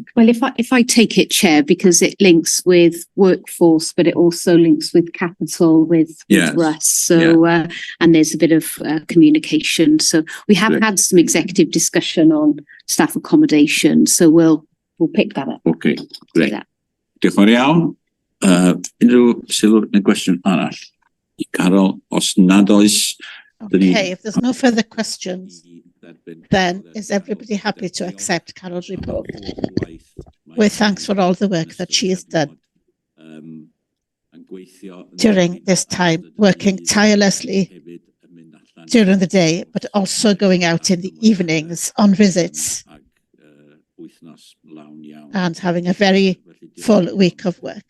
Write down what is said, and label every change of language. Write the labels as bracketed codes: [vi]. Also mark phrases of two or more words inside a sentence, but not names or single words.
[en] Well, if I take it, Chair, because it links with workforce, but it also links with capital, with Russ. So, and there's a bit of communication. So we have had some executive discussion on staff accommodation. So we'll pick that up. Okay, great. [cy] Diolch yn fawr iawn. Unrhyw sylw neu gwestiwn arall i Carol, os nad oes. [en] Okay, if there's no further questions, then is everybody happy to accept Carol's report? With thanks for all the work that she has done during this time, working tirelessly during the day, but also going out in the evenings on visits and having a very full week of work.